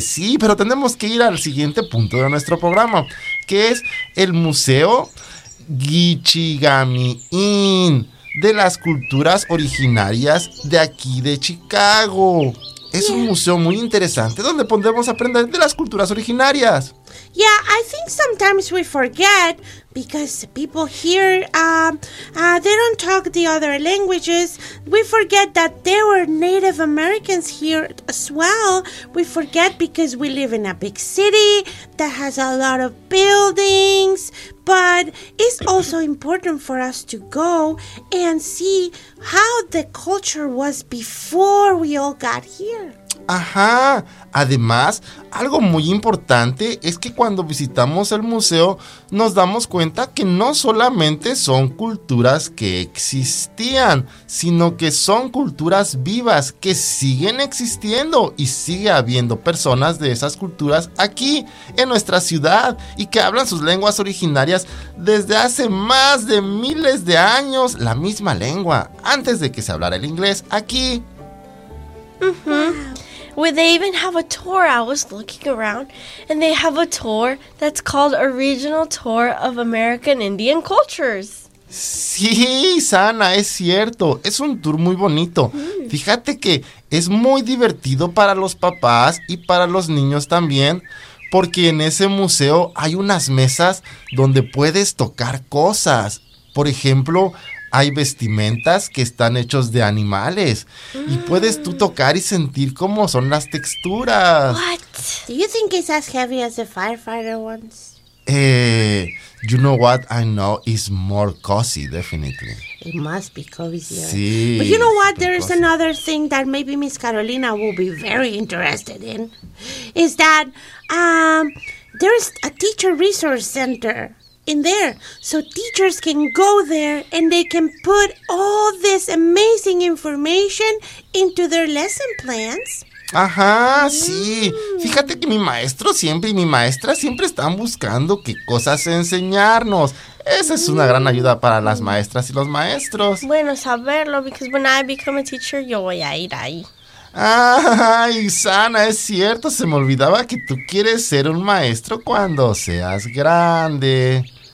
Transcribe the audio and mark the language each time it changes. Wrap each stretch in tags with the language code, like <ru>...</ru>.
<es>Sí, pero tenemos que ir al siguiente punto de nuestro programa, que es el museo Gichigami Inn, de las culturas originarias de aquí de Chicago. Es un museo muy interesante donde podemos aprender de las culturas originarias.</es> <en>Yeah, I think sometimes we forget because people here, they don't talk the other languages. We forget that there were Native Americans here as well. We forget because we live in a big city that has a lot of buildings. But it's also important for us to go and see how the culture was before we all got here.</en> <es>Ajá. Además, algo muy importante es que cuando visitamos el museo, nos damos cuenta que no solamente son culturas que existían, sino que son culturas vivas que siguen existiendo y sigue habiendo personas de esas culturas aquí, en nuestra ciudad, y que hablan sus lenguas originarias desde hace más de miles de años, la misma lengua, antes de que se hablara el inglés aquí.</es> <en>Where they even have a tour, I was looking around, and they have a tour that's called a regional tour of American Indian cultures.</en> <es>Sí, Sana, es cierto. Es un tour muy bonito. Fíjate que es muy divertido para los papás y para los niños también, porque en ese museo hay unas mesas donde puedes tocar cosas. Por ejemplo, hay vestimentas que están hechos de animales. Y puedes tú tocar y sentir cómo son las texturas.</es> <en>What? Do you think it's as heavy as the firefighter ones? You know what I know is more cozy, definitely. It must be cozy.</en> <es>Sí.</es> <en>But you know what? There is another thing that maybe Miss Carolina will be very interested in. Is that there is a teacher resource center in there, so teachers can go there and they can put all this amazing information into their lesson plans.</en> <es>Ajá, sí. Fíjate que mi maestro siempre y mi maestra siempre están buscando qué cosas enseñarnos. Esa es una gran ayuda para las maestras y los maestros. Bueno, saberlo,</es> <en>because when I become a teacher,</en> <es>yo voy a ir ahí. Ay, Sana, es cierto, se me olvidaba que tú quieres ser un maestro cuando seas grande.</es>